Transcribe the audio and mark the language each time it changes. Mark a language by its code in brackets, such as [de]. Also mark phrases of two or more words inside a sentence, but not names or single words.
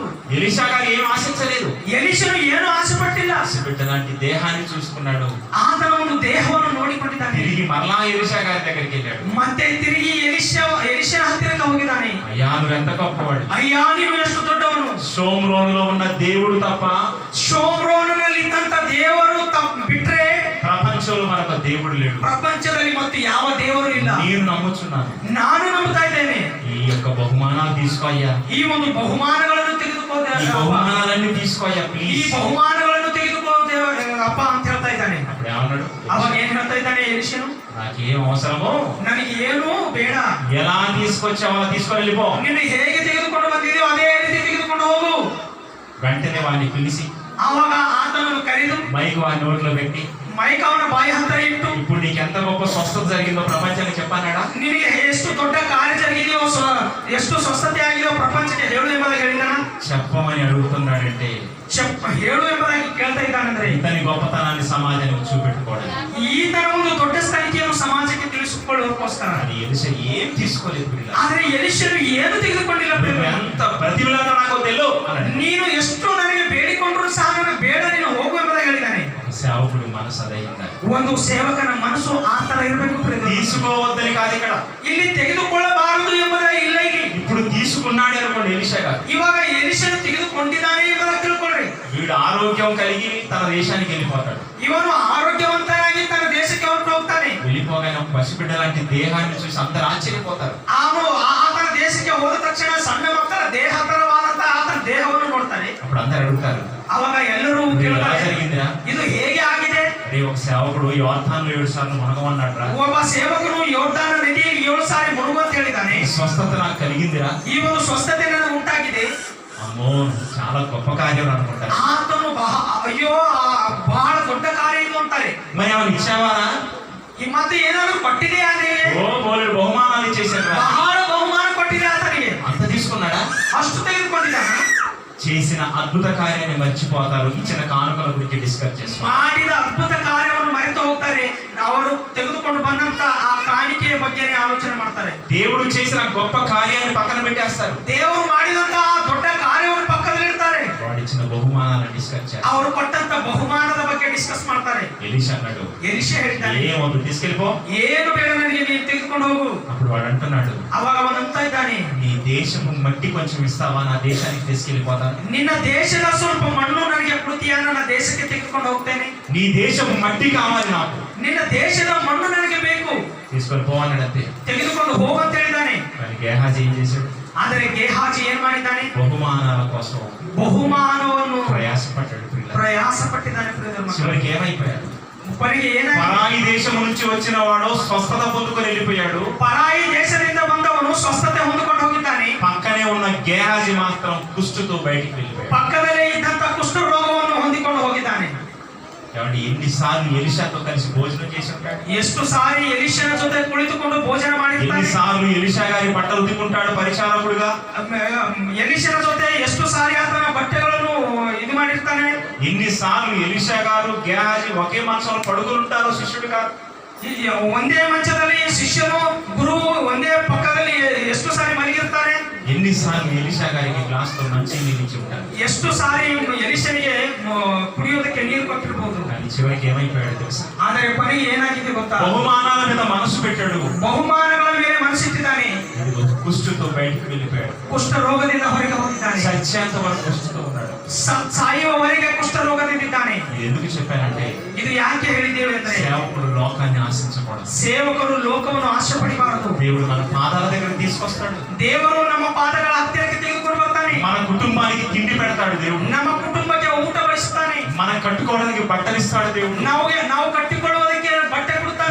[te] ఎలీషా గారు ఏం ఆశించలేదు. [kn] ಎಲಿಷನು ಏನು ಆಸೆ ಪಟ್ಟಿಲ್ಲ. [te] బిడ్డ లాంటి దేహాన్ని చూసుకున్నాడు. [kn] ಆತನ ಒಂದು ದೇಹವನ್ನು ನೋಡಿಕೊಂಡಿದ್ದಾನೆ. [te] తిరిగి మరలా ఎలీషా గారి దగ్గరికి వెళ్ళాడు. [kn] ಮತ್ತೆ ತಿರುಗಿ ಎಲಿಷನ ಹತ್ತಿರಕ್ಕೆ ಹೋಗಿದ್ದಾನೆ. [te] అయ్యా నువ్వు ఎంత గొప్పవాడు. [kn] ಅಯ್ಯ ನೀನು ಎಷ್ಟು ದೊಡ್ಡವನು. [te] షోమ్రోనులో ఉన్న దేవుడు తప్ప [kn] ಶೋಮ್ರೋನಿನಲ್ಲಿ ಇದ್ದಂತ ದೇವರು ಬಿಟ್ರೆ [te] ప్రపంచంలో మనకు దేవుడు లేడు. [kn] ಪ್ರಪಂಚದಲ್ಲಿ ಮತ್ತು ಯಾವ ದೇವರು ಇಲ್ಲ. [te] నేను నమ్ముచున్నాను. [kn] ನಾನು ನಂಬುತ್ತಾ ಇದ್ದೇನೆ. [te] ఈ యొక్క బహుమానాలు తీసుకోయ్యా. [kn] ಈ ಒಂದು ಬಹುಮಾನಗಳನ್ನು [te] ఈ [kn] ತೆಗೆದುಕೊಳ್ಳ [te] బహుమానాలన్నీ తీసుకోయ్యా [kn] ಈ [te] ప్లీజ్. [kn] ಬಹುಮಾನಗಳನ್ನು ತೆಗೆದುಕೊಳ್ಳ ಅಪ್ಪ ಅಂತ ಹೇಳ್ತಾ ಇದ್ದಾನೆ. [te] అప్పుడు ఏమన్నాడు? [kn] ಅವಾಗ ಏನ್ ಹೇಳ್ತಾ ಇದ್ದಾನೆ ಎಲಿಷನು? [te] నాకేం అవసరమో [kn] ನನಗೆ ಏನು ಬೇಡ, [te] ఎలా తీసుకొచ్చావో తీసుకొని వెళ్ళిపో. [kn] ನಿನ್ನ ಹೇಗೆ ತೆಗೆದುಕೊಂಡು ಬಂದಿದೆಯೋ ಅದೇ ರೀತಿ ತೆಗೆದುಕೊಂಡು ಹೋಗು. [te] వెంటనే వాడిని పిలిచి [kn] ಆವಾಗ ಆತನನ್ನು ಕರೆದು [te] మైక్ వాడి నోట్లో పెట్టి [kn] ಮೈಕ್ ಅವನ ಬಾಯಿ ಹತ್ತಿರ ಇಟ್ಟು, [te] ఇప్పుడు నీకు ఎంత గొప్ప స్వస్థత జరిగిందో ప్రపంచానికి చెప్పన్నాడా? [kn] ನಿನಗೆ ಎಷ್ಟು ದೊಡ್ಡ ಕಾರ್ಯ ಜರುಗಿದೆಯೋ, ಎಷ್ಟು ಸ್ವಸ್ಥತೆ ಆಗಿದೆಯೋ ಪ್ರಪಂಚಕ್ಕೆ ಹೇಳು ಎಂಬುದಾಗಿ ಹೇಳಿದಾನ. [te] చెప్పమని అడుగుతున్నాడంటే [kn] ಹೇಳು ಎಂಬುದಾಗಿ ಕೇಳ್ತಾ ಇದ್ದಾನಂದ್ರೆ [te] ఇతని గొప్పతనాన్ని సమాజానికి చూపెట్టుకోవడం. [kn] ಈತನ ಒಂದು ದೊಡ್ಡ ಸ್ಥಾನಿಕೆಯನ್ನು ಸಮಾಜಕ್ಕೆ ತಿಳಿಸಿಕೊಳ್ಳೋದಕ್ಕೋಸ್ಕರ. [te] అది ఎలిషా ఏం తీసుకోలేదు పిల్ల. [kn] ಆದ್ರೆ ಎಲಿಷನು ಏನು ತೆಗೆದುಕೊಂಡಿಲ್ಲ. [te] నువ్వు ఎంత ప్రతిఫలతో నాకు తెలు అన్నాడు. [kn] ನೀನು ಎಷ್ಟು ನನಗೆ ಬೇಡಿಕೊಂಡ್ರು ಸಹ ನನಗೆ ಬೇಡ, ನೀನು ಹೋಗು ಎಂಬುದಾಗಿ ಹೇಳಿದ್ದಾನೆ. [te] సేవకుడి మనసు అదైందా? [kn] ಒಂದು ಸೇವಕನ ಮನಸ್ಸು ಆ ತರ ಇರಬೇಕು. [te] తీసుకోవద్దని కాదు ఇక్కడ, [kn] ಇಲ್ಲಿ ತೆಗೆದುಕೊಳ್ಳಬಾರದು ಎಂಬುದಾಗಿ ಇಲ್ಲ. ಇಲ್ಲಿ [te] ఇప్పుడు తీసుకున్నాడు అనుకోండి ఎలిషా గారు. [kn] ಇವಾಗ ಎಲಿಷನು ತೆಗೆದುಕೊಂಡಿದ್ದಾನೆ ಎಂಬುದಾಗಿ ತಿಳ್ಕೊಳ್ರಿ. [te] వీడు ఆరోగ్యం కలిగి తన దేశానికి వెళ్ళిపోతాడు. [kn] ಇವನು ಆರೋಗ್ಯವಂತನಾಗಿ ತನ್ನ ದೇಶಕ್ಕೆ ಹೊರಟು ಹೋಗ್ತಾನೆ. [te] వెళ్ళిపోగానే ఒక పసిబిడ్డ లాంటి దేహాన్ని చూసి అందరు ఆశ్చర్యపోతారు. [kn] ಅವನು ಆತನ ದೇಶಕ್ಕೆ ಹೋದ ತಕ್ಷಣ ಸಣ್ಣ ಮಕ್ಕಳ ದೇಹತರವಾದಂತಹ ಆತನ ದೇಹವನ್ನು ನೋಡ್ತಾನೆ. [te] అప్పుడు అందరు అడుగుతారు, [kn] ಅವಾಗ ಎಲ್ಲರೂ [te] ఇది ఎలా [kn] ಕೇಳ್ತಾರೆ, [te] జరిగిందిరా? [kn] ಇದು ಹೇಗೆ ಆಗಿದೆ? [te] అరే ఒక సేవకుడు యోర్దానులో 7 సార్లు మునగమన్నాడురా. [kn] ಒಬ್ಬ ಸೇವಕನು ಯೋರ್ದಾನ ನದಿಯಲ್ಲಿ 7 ಸಾರಿ ಮುಳುಗು ಅಂತ ಹೇಳಿದ್ದಾನೆ. [te] ఈ స్వస్థత నాకు కలిగిందిరా. [kn] ಈ ಒಂದು ಸ್ವಸ್ಥತೆ ನನಗೆ ಉಂಟಾಗಿದೆ. [te] అమ్మో చాలా గొప్ప కార్యం అనుకుంటారు. [kn] ಆತನು ಅಯ್ಯೋ ಬಹಳ ದೊಡ್ಡ ಕಾರ್ಯ ಇದು ಅಂತಾರೆ. [te] మరి ఏమైనా ఇచ్చావారా? [kn] ಈ ಮತ್ತೆ ಏನಾದ್ರು ಕೊಟ್ಟಿದೆಯಾ? [te] ఓ బోలెడు బహుమానాలు ఇచ్చేసాడు. [kn] ಬಹಳ ಬಹುಮಾನ ಕೊಟ್ಟಿದೆ ಆತನಿಗೆ. [te] అంత తీసుకున్నాడా? [kn] ಅಷ್ಟು ತೆಗೆದುಕೊಂಡಿದ್ದಾನೆ. [te] చేసిన అద్భుత కార్యాన్ని మర్చిపోతారు. ఇచ్చిన కానుకల గురించి డిస్కస్ చేస్తారు. [kn] ಮಾಡಿದ ಅದ್ಭುತ ಕಾರ್ಯವನ್ನು ಮರೆತು ಹೋಗ್ತಾರೆ. ಅವರು ತೆಗೆದುಕೊಂಡು ಬಂದಂತ ಆ ಕಾಣಿಕೆಯ ಬಗ್ಗೆ ಆಲೋಚನೆ ಮಾಡ್ತಾರೆ. [te] దేవుడు చేసిన గొప్ప కార్యాన్ని పక్కన పెట్టేస్తారు. [kn] ದೇವರು ಮಾಡಿದಂತ ಆ ದೊಡ್ಡ ಕಾರ್ಯವನ್ನು ಪಕ್ಕದಲ್ಲಿಡ್ತಾರೆ. [te] వాడిచ్చిన బహుమానాలను డిస్కస్ చేస్తారు. [kn] ಅವರು ಕೊಟ್ಟಂತ ಬಹುಮಾನದ ಬಗ್ಗೆ ಡಿಸ್ಕಸ್ ಮಾಡ್ತಾರೆ. [te] ఎలీషా అన్నాడు, [kn] ಎಲಿಷ ಹೇಳ್ತಾನೆ, [te] ఏమొద్దు తీసుకెళ్ళిపో. [kn] ಏನು ಬೇಡ ನನಗೆ, ನೀನು ತೆಗೆದುಕೊಂಡು ಹೋಗು. [te] అప్పుడు వాడు అంటున్నాడు, [kn] ಅವಾಗ ಅವನಂತ ಇದ್ದಾನೆ, [te] నీ దేశము మట్టి కొంచెం ఇస్తావా? నా దేశానికి తీసుకెళ్ళిపోతాను. [kn] ನಿನ್ನ ದೇಶದ ಸ್ವಲ್ಪ ಮಣ್ಣು ನನಗೆ ಕೊಡ್ತೀಯಾ? ನನ್ನ ದೇಶಕ್ಕೆ ತೆಗೆದುಕೊಂಡು ಹೋಗ್ತೇನೆ. [te] నీ దేశము మట్టి కావాలి నాకు. [kn] ನಿನ್ನ ದೇಶದ ಮಣ್ಣು ನನಗೆ ಬೇಕು, [te] తీసుకొని పో అన్నాడు. అంతే. [kn] ತೆಗೆದುಕೊಂಡು ಹೋಗು ಅಂತ ಹೇಳಿದ್ದಾನೆ. [te] మరి గేహాజీ ఏం చేశాడు? [kn] ಆದರೆ ಗೇಹಾಜಿ ಏನ್ ಮಾಡಿದ್ದಾನೆ? [te] బహుమానాల కోసం [kn] ಬಹುಮಾನವನ್ನು [te] ప్రయాసపడ్డాడు. [kn] ಪ್ರಯಾಸ ಪಟ್ಟಿದ್ದಾನೆ. [te] చివరికి ఏమైపోయాడు? [kn] ಕೊನೆಗೆ ಏನಾಯ್ತು? [te] పరాయి దేశం నుంచి వచ్చిన వాడు స్వస్థత పొందుకొని వెళ్ళిపోయాడు. [kn] ಪರಾಯಿ ದೇಶದಿಂದ ಬಂದವನು ಸ್ವಸ್ಥತೆ ಹೊಂದಿಕೊಂಡು ಹೋಗಿದ್ದಾನೆ. [te] పక్కనే ఉన్న గేహాజీ మాత్రం కుష్టుతో బయటికి వెళ్ళిపోయాడు. [kn] ಪಕ್ಕದಲ್ಲೇ ಇದ್ದಂತ ಕುಷ್ಠ ರೋಗವನ್ನು ಹೊಂದಿಕೊಂಡು ಹೋಗಿದ್ದಾನೆ. [te] కాబట్టి ఎన్నిసార్లు ఎలిషాతో కలిసి భోజనం చేసి ఉంటాడు? [kn] ಎಷ್ಟು ಸಾರಿ ಎಲಿಷನ ಜೊತೆ ಕುಳಿತುಕೊಂಡು ಭೋಜನ ಮಾಡಿದ್ದಾನೆ. [te] ఎన్నిసార్లు ఎలిషా గారి బట్టలు ఉతుకుంటాడు పరిచారకుడుగా? [kn] ಎಲಿಷನ ಜೊತೆ ಎಷ್ಟು ಸಾರಿ ಆತನ ಬಟ್ಟೆಗಳನ್ನು ಇದು ಮಾಡಿರ್ತಾನೆ. [te] ఎన్నిసార్లు ఎలిషా గారు గేహాజీ ఒకే మంచంలో పడుకుంటారో శిష్యుడు గారు? [kn] ಒಂದೇ ಮಂಚದಲ್ಲಿ ಶಿಷ್ಯನು ಗುರುವು ಒಂದೇ ಪಕ್ಕದಲ್ಲಿ ಎಷ್ಟು ಸಾರಿ ಮಲಗಿರ್ತಾರೆ. [te] ఎన్నిసార్లు ఎలిషా గారికి గ్లాస్ తో మంచి నీళ్ళు ఇచ్చి ఉంటారు? [kn] ಎಷ್ಟು ಸಾರಿ ಎಲಿಷನಿಗೆ ಕುಡಿಯೋದಕ್ಕೆ ನೀರು ಕೊಟ್ಟಿರ್ಬೋದು. [te] కానీ చివరికి ఏమైపోయాడు తెలుసా? [kn] ಆದರೆ ಕೊನೆಗೆ ಏನಾಗಿದೆ ಗೊತ್ತಾ? [te] బహుమానాల మీద మనసు పెట్టాడు. [kn] ಬಹುಮಾನಗಳ ಮೇಲೆ ಮನಸ್ಸಿಟ್ಟಿದ್ದಾನೆ. [te] కుష్టుతో బయటికి వెళ్ళిపోయాడు. [kn] ಕುಷ್ಠ ರೋಗದಿಂದ ಹೊರಗೆ ಹೋಗಿದ್ದಾನೆ. [te] సత్యాంత వరకు కుష్టుతో ఉన్నాడు. [kn] ಸಾಯುವವರೆಗೆ ಕುಷ್ಠ ರೋಗದಿಂದಿದ್ದಾನೆ. [te] ఇది ఎందుకు చెప్పానంటే, [kn] ಇದು ಯಾಕೆ ಹೇಳಿದ್ದೇವೆ ಅಂದ್ರೆ, [te] సేవకుడు లోకాన్ని ఆశించకూడదు. [kn] ಸೇವಕರು ಲೋಕವನ್ನು ಆಶೆ ಪಡಿಬಾರದು. [te] దేవుడు మన పాదాల దగ్గర తీసుకొస్తాడు. [kn] ದೇವರು ನಮ್ಮ ಪಾದಗಳ ಹತ್ತಿರಕ್ಕೆ ತೆಗೆದುಕೊಂಡು ಬರ್ತಾನೆ. [te] మన కుటుంబానికి తిండి పెడతాడు దేవుడు. [kn] ನಮ್ಮ ಕುಟುಂಬಕ್ಕೆ ಊಟ ಬಡಿಸ್ತಾನೆ. [te] మనం కట్టుకోవడానికి బట్టలు ఇస్తాడు దేవుడు. [kn] ನಾವು ಕಟ್ಟಿಕೊಳ್ಳುವುದಕ್ಕೆ ಬಟ್ಟೆ ಕೊಡ್ತಾನೆ.